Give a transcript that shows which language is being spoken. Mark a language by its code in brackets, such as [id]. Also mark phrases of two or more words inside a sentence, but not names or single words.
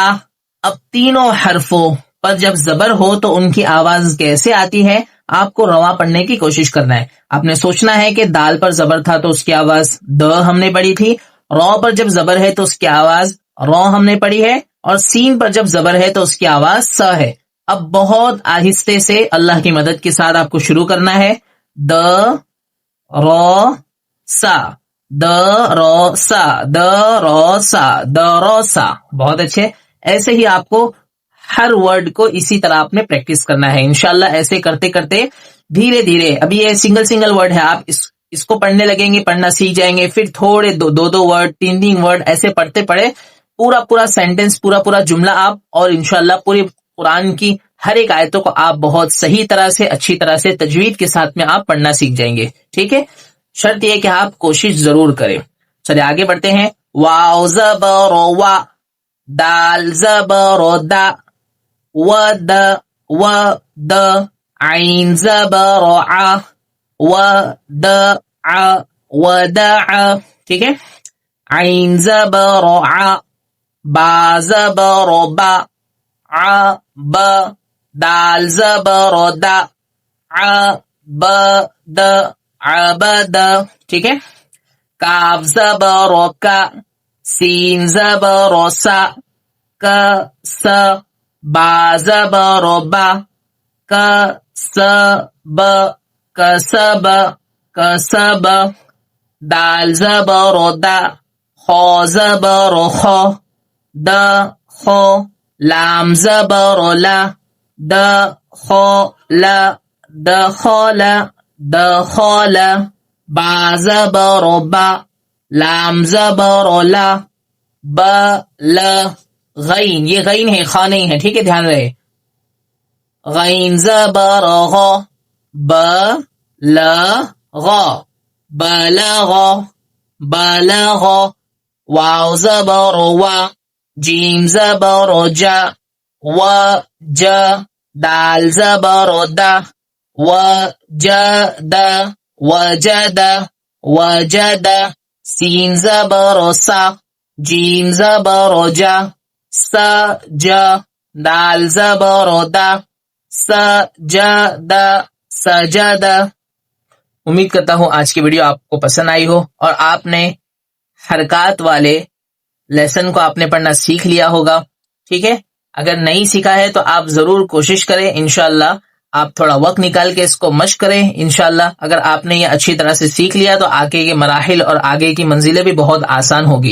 [ur] اب تینوں حرفوں پر جب زبر ہو تو ان کی آواز کیسے آتی ہے آپ کو رواں پڑھنے کی کوشش کرنا ہے. آپ نے سوچنا ہے کہ دال پر زبر تھا تو اس کی آواز د ہم نے پڑھی تھی، رو پر جب زبر ہے تو اس کی آواز رو ہم نے پڑھی ہے، اور سین پر جب زبر ہے تو اس کی آواز س ہے. اب بہت آہستے سے اللہ کی مدد کے ساتھ آپ کو شروع کرنا ہے. [ar] د رو سا، د رو سا، د رو سا، د رو سا. [ur] بہت اچھے. ایسے ہی آپ کو ہر ورڈ کو اسی طرح آپ نے پریکٹس کرنا ہے. انشاءاللہ ایسے کرتے کرتے دھیرے دھیرے، ابھی یہ [en] single single word [ur] ہے، آپ اس کو پڑھنے لگیں گے، پڑھنا سیکھ جائیں گے. پھر تھوڑے دو ورڈ، تین ورڈ ایسے پڑھتے پڑھے پورا سینٹنس، پورا جملہ آپ، اور انشاءاللہ پوری قرآن کی ہر ایک آیتوں کو آپ بہت صحیح طرح سے، اچھی طرح سے، تجوید کے ساتھ میں آپ پڑھنا سیکھ جائیں گے. ٹھیک ہے، شرط یہ کہ آپ کوشش ضرور کریں. چلے آگے بڑھتے ہیں. واو زبر وا، دال زبر دا، و د، عین زبر ع، و د ع، ودع. ٹھیک ہے، عین زبر ع، با زبر با، ع ب، دال زبر دا، ع ب د، عبد. ٹھیک ہے، کاف زبر کا، سین زبر سا، ک س، با زبر با، ک س ب، کسب، کسب. دال زبر دا، خو زبر خو، د خو، لام زبر لا، د خو لا، دخل، دخل. با زبر با، لام زبر لا، ب ل. غین، یہ غین ہے، خا نہیں ہے. ٹھیک ہے، دھیان رہے. غین زبر غ، ب ل غ، بلغ، بلغ. واو زبر وا، جیم زبر جا، و ج، دال زبر دا، و ج د، وجد، وجد. سین زبر سا، جیم زبر جا، س ج، دال زبر دا، س ج د، سجد. امید کرتا ہوں آج کی ویڈیو آپ کو پسند آئی ہو اور آپ نے حرکات والے لیسن کو آپ نے پڑھنا سیکھ لیا ہوگا. ٹھیک ہے، اگر نہیں سیکھا ہے تو آپ ضرور کوشش کریں. انشاءاللہ آپ تھوڑا وقت نکال کے اس کو مشق کریں. انشاءاللہ اگر آپ نے یہ اچھی طرح سے سیکھ لیا تو آگے کے مراحل اور آگے کی منزلیں بھی بہت آسان ہوگی.